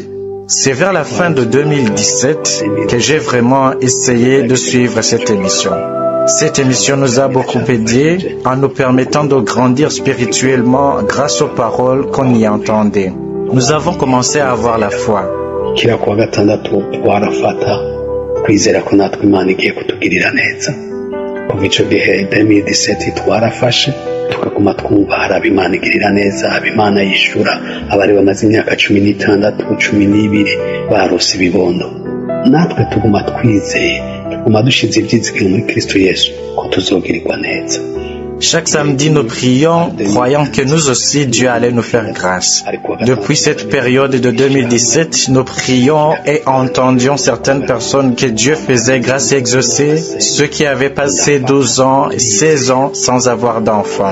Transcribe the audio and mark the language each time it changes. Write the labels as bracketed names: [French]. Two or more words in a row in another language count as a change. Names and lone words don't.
[French] C'est vers la fin de 2017 que j'ai vraiment essayé de suivre cette émission. Cette émission nous a beaucoup aidé en nous permettant de grandir spirituellement grâce aux paroles qu'on y entendait. Nous avons commencé à avoir la foi. [Rundi] kwizera ko natwe Imana igiye kutugirira neza. Kuva icyo gihe 2017 twarafashe tukaguma twumva hari ab'Imana igirira neza, ab'Imana yishura, abari bamaze imyaka 16 12 barose ibibondo. Natwe tuguma twizeye, tuguma dushize ibyizigiro muri Kristo Yesu ko tuzogirirwa neza. [French] Chaque samedi, nous prions, croyant que nous aussi, Dieu allait nous faire grâce. Depuis cette période de 2017, nous prions et entendions certaines personnes que Dieu faisait grâce et exaucer, ceux qui avaient passé 12 ans, 16 ans sans avoir d'enfants.